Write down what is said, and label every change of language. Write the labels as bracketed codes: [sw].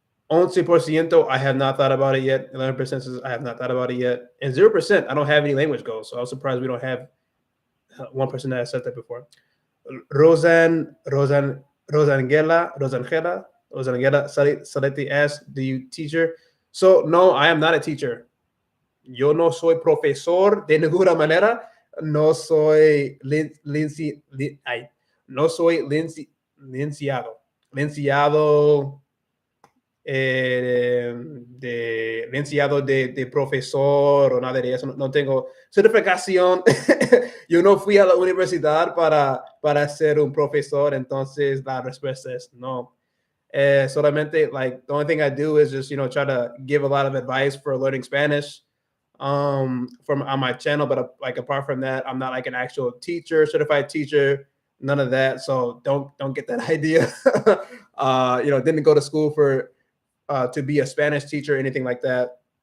[en] 11%, I have not thought about it yet. 11% says I have not thought about it yet. And 0%, I don't have any language goals. So I was surprised we don't have one person that has said that before. Rosangela Saletti asked, do you teacher? So no, I am not a teacher. [es] Yo no soy profesor de ninguna manera. No soy no soy licenciado de licenciado de profesor o nada de eso. No tengo certificación. Yo no fui a la universidad para ser un profesor, entonces la respuesta es no. [en] Solamente, like, the only thing I do is just, try to give a lot of advice for learning Spanish from on my channel. But like, apart from that, I'm not like an actual teacher, certified teacher, none of that. So don't get that idea. Didn't go to school to be a Spanish teacher or anything like that.